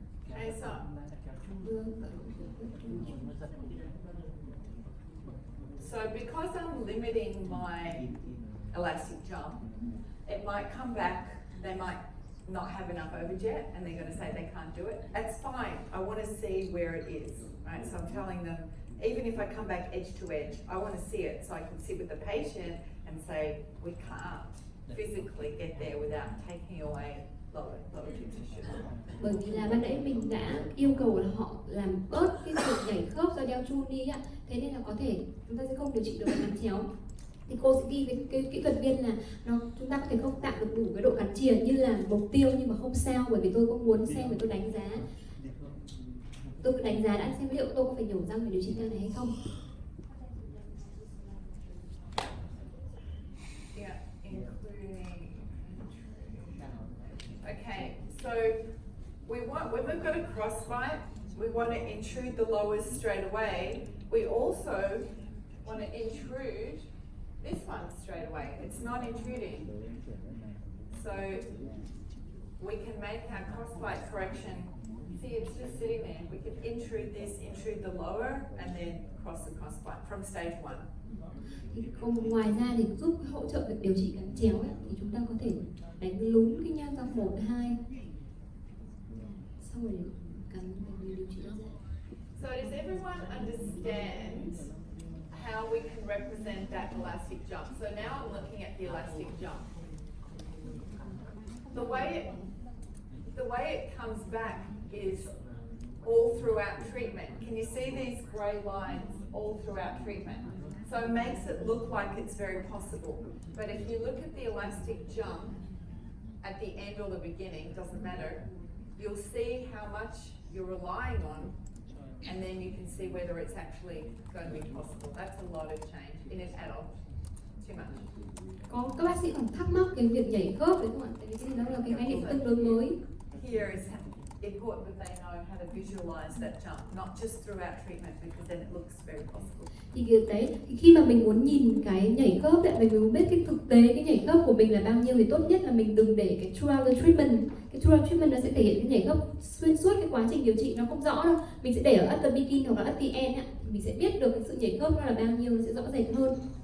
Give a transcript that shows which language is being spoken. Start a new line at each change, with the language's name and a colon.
English: Okay, so because I'm limiting my elastic jump, it might come back, they might not have enough overjet and they're going to say they can't do it. That's fine. I want to see where it is, right? So I'm telling them, even if I come back edge to edge, I want to see it so I can sit with the patient and say, we can't physically get there without taking away lower tooth tissue.
Vietnamese: Bởi vì là ban nãy mình đã yêu cầu là họ làm bớt cái việc nhảy khớp do đeo chu đi ạ, thế nên là có thể chúng ta sẽ không điều trị được cắn chéo. Thì cô sẽ ghi với cái kỹ thuật viên là chúng ta có thể không tạo được đủ cái độ cắn chìa như là mục tiêu, nhưng mà không sao, bởi vì tôi cũng muốn xem và tôi đánh giá. tôi cứ đánh giá đã xem liệu tôi có phải nhổ răng để điều trị răng này hay không.
English: Yeah, including. Okay, so when we've got a crossbite, we want to intrude the lowers straight away. We also want to intrude this one straight away. It's not intruding. So we can make our crossbite correction. See, it's just sitting there. We can intrude this, intrude the lower, and then cross the crossbite from stage 1.
Vietnamese: Ngoài ra thì giúp hỗ trợ việc điều trị cắn chéo ấy, thì chúng ta có thể đánh lún cái nhát răng 1, 2 xong rồi cắn mình điều trị ra.
English: So does everyone understand how we can represent that elastic jump? So now I'm looking at the elastic jump. The way it comes back is all throughout treatment. Can you see these grey lines all throughout treatment? So it makes it look like it's very possible. But if you look at the elastic jump at the end or the beginning, doesn't matter, you'll see how much you're relying on, and then you can see whether it's actually going to be possible. That's a lot of change in an adult. Too much.
Vietnamese: Có các bác sĩ còn thắc mắc cái việc nhảy khớp đấy không ạ? Tại vì cái đó là cái khái niệm tương đối mới.
English: Here is important that they know how to visualize that jump, not just throughout treatment, because then it looks very possible.
Vietnamese: Thì việc đấy, thì khi mà mình muốn nhìn cái nhảy khớp đấy, mình muốn biết cái thực tế cái nhảy khớp của mình là bao nhiêu thì tốt nhất là mình đừng để cái
English: throughout the treatment.
Vietnamese: Cái
English: throughout treatment
Vietnamese: nó sẽ thể hiện cái nhảy khớp xuyên suốt cái quá trình điều trị, nó không rõ đâu. Mình sẽ để ở
English: at the beginning
Vietnamese: hoặc là
English: at the end
Vietnamese: ấy, mình sẽ biết được cái sự nhảy khớp nó là bao nhiêu, nó sẽ rõ rệt hơn.